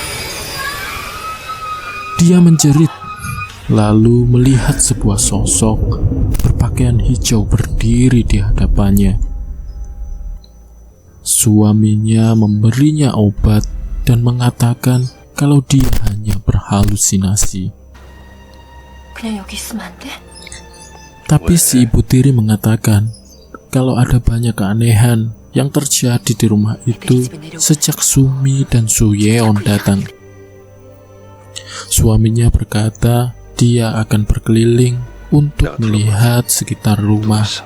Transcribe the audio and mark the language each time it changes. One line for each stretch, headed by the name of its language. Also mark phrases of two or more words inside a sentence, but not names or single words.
Indonesian: Dia menjerit. Lalu melihat sebuah sosok berpakaian hijau berdiri di hadapannya. Suaminya memberinya obat dan mengatakan kalau dia hanya berhalusinasi.
Korean: 그냥 여기 있으면 안 돼?
Indonesian: Tapi si ibu tiri mengatakan kalau ada banyak keanehan yang terjadi di rumah itu sejak Sumi dan Suyeon datang. Suaminya berkata dia akan berkeliling untuk melihat sekitar rumah.